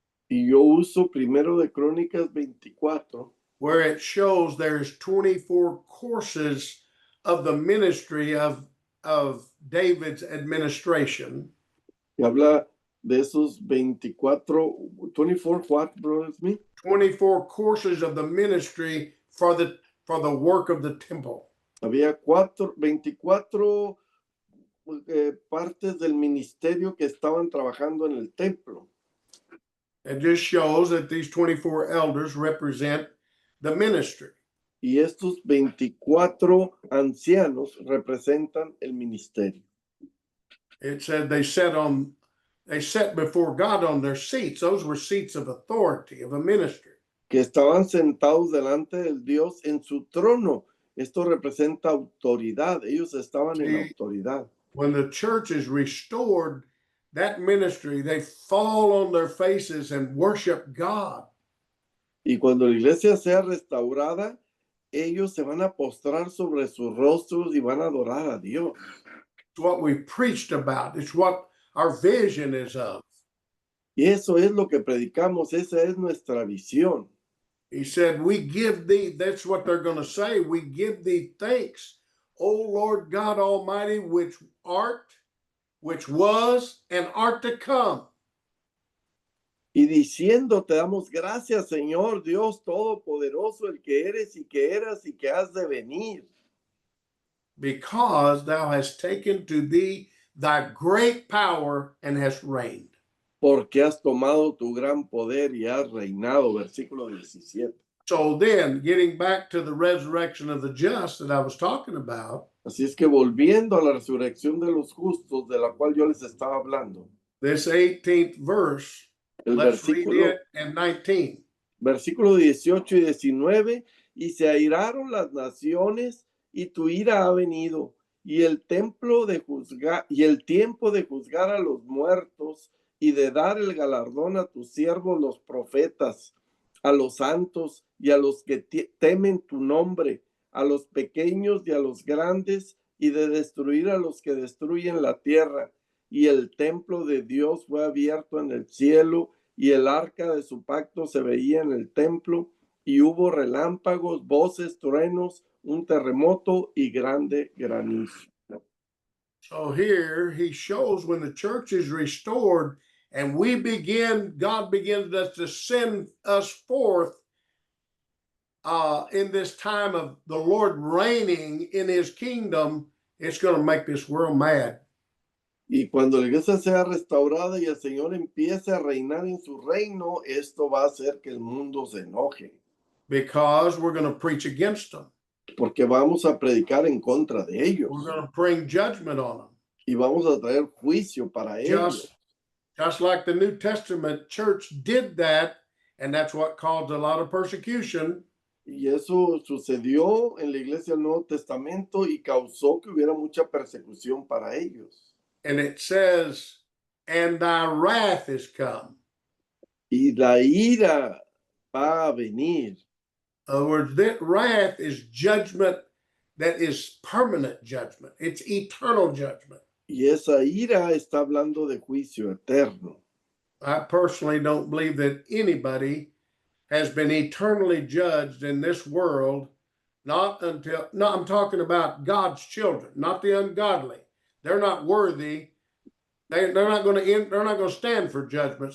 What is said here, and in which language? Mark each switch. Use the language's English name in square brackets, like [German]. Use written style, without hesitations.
[Spanish] y yo uso primero de Crónicas 24, [English] where it shows there's 24 courses of the ministry of David's administration. [Spanish] y habla de esos 24 [English] what, brothers, me? 24 courses of the ministry for the work of the temple. [Spanish] Había 24 partes del ministerio que estaban trabajando en el templo. [English] It just shows that these 24 elders represent the ministry. [Spanish] Y estos 24 ancianos representan el ministerio. [English] It said they sat before God on their seats. Those were seats of authority of a ministry. [Spanish] Que estaban sentados delante del Dios en su trono. Esto representa autoridad. Ellos estaban en autoridad. [English] When the church is restored, that ministry, they fall on their faces and worship God. [Spanish] Y cuando la iglesia sea restaurada, ellos se van a postrar sobre sus rostros y van a adorar a Dios. [English] It's what we preached about. It's what our vision is of. [Spanish] Y eso es lo que predicamos. Esa es nuestra visión. [English] He said, we give thee, that's what they're going to say, we give thee thanks, O Lord God Almighty, which art, which was, and art to come. [Spanish] Y diciendo, te damos gracias, Señor Dios Todopoderoso, el que eres y que eras y que has de venir. [English] because thou hast taken to thee thy great power and hast reigned. [Spanish] Porque has tomado tu gran poder y has reinado. Versículo 17. [English] So then, getting back to the resurrection of the just that I was talking about, [Spanish] Así es que volviendo a la resurrección de los justos, de la cual yo les estaba hablando, [English] this 18th verse, [Spanish] el [English] let's read [Spanish] versículo, [English] it in 19. [Spanish] versículo 18 y 19, y se airaron las naciones, y tu ira ha venido, y el templo de juzgar, y el tiempo de juzgar a los muertos, y de dar el galardón a tus siervos los profetas, a los santos y a los que temen tu nombre, a los pequeños y a los grandes, y de destruir a los que destruyen la tierra. Y el templo de Dios fue abierto en el cielo, y el arca de su pacto se veía en el templo, y hubo relámpagos, voces, truenos, un terremoto y grande granizo. [English] So here he shows when the church is restored and God begins to send us forth in this time of the Lord reigning in his kingdom, it's going to make this world mad. [Spanish] Y cuando la iglesia sea restaurada y el Señor empiece a reinar en su reino, esto va a hacer que el mundo se enoje. [English] Because we're going to preach against them. [Spanish] Porque vamos a predicar en contra de ellos. [English] We're going to bring judgment on them. [Spanish] Y vamos a traer juicio para ellos. [English] Just like the New Testament church did that, and that's what caused a lot of persecution. [Spanish] Y eso sucedió en la iglesia del Nuevo Testamento y causó que hubiera mucha persecución para ellos. [English] And it says, and thy wrath is come. [Spanish] Y la ira va a venir. [English] In other words, that wrath is judgment that is permanent judgment. It's eternal judgment. [Spanish] Y esa ira está hablando de juicio eterno. [English] I personally don't believe that anybody has been eternally judged in this world, no, I'm talking about God's children, not the ungodly. They're not worthy. They're not going to stand for judgment.